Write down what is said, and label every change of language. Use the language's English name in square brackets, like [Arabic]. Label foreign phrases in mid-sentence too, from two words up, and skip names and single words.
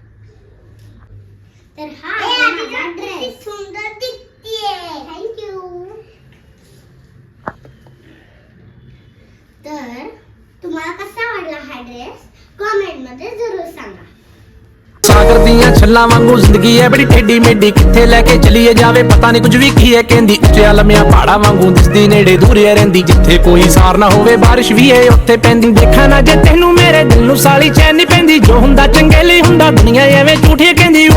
[Marathi] तर हा ड्रेस सुंदर दिसतीये. थँक्यू. तर तुम्हाला कसा आवडला हा ड्रेस कमेंट मध्ये जरूर सांगा. [Punjabi] ਸਾਗਰ ਦੀਆਂ ਛੱਲਾਂ ਵਾਂਗੂ ਜ਼ਿੰਦਗੀ ਹੈ ਬੜੀ ਟੇਢੀ ਮੇਢੀ, ਕਿੱਥੇ ਲੈਕੇ ਚੱਲੀਏ ਜਾਵੇ ਪਤਾ ਨਹੀਂ ਕੁਝ ਭੀ ਕੀ ਹੈ ਕਹਿੰਦੀ. ਉੱਚੀਆਂ ਲੰਮੀਆਂ ਪਹਾੜਾਂ ਵਾਂਗੂ ਦਿਸਦੀ ਨੇੜੇ ਦੂਰ ਰਹਿੰਦੀ, ਜਿੱਥੇ ਕੋਈ ਸਾਰ ਨਾ ਹੋਵੇ ਬਾਰਿਸ਼ ਭੀ ਹੈ ਉੱਥੇ ਪੈਂਦੀ. ਦੇਖਾ ਨਾ ਜੇ ਤੈਨੂੰ ਮੇਰੇ ਦਿਲ ਨੂੰ ਸਾਲੀ ਚੈਨ ਨਹੀਂ ਪੈਂਦੀ, ਜੋ ਹੁੰਦਾ ਚੰਗੇ ਲਈ ਹੁੰਦਾ ਦੁਨੀਆ ਐਵੇਂ ਝੂਠੀ ਕਹਿੰਦੀ.